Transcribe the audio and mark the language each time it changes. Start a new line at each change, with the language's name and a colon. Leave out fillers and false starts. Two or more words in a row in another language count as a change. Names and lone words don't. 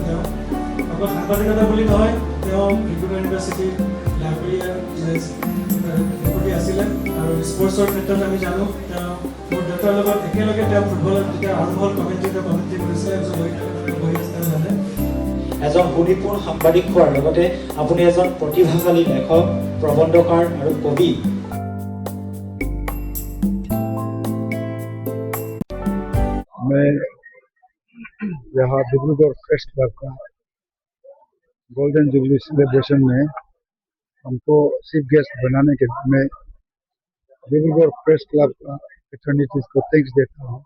Assamese: তেওঁ অকল সাংবাদিকতা বুলি নহয়, তেওঁ ডিব্ৰুগড়
English: university library
Assamese: আছিলে আৰু স্পৰ্টছৰ ক্ষেত্ৰত আমি জানো তেওঁ মোৰ দেউতাৰ লগত একেলগে তেওঁ ফুটবলত যেতিয়া আৰম্ভ হ'ল কমেণ্ট্ৰি কৰিছিলে। জানে এজন সুনিপুণ সাংবাদিক হোৱাৰ লগতে আপুনি এজন প্ৰতিভাশালী লেখক, প্ৰবন্ধকাৰ আৰু কবি।
Hindi: मैं यहाँ डिब्रूगढ़ प्रेस क्लब का
English: golden jubilee celebration
Hindi: में हमको
English: chief guest
Hindi: बनाने के मैं डिब्रूगढ़ प्रेस क्लब का फ्रेटर्निटीज को थैंक्स देता हूँ।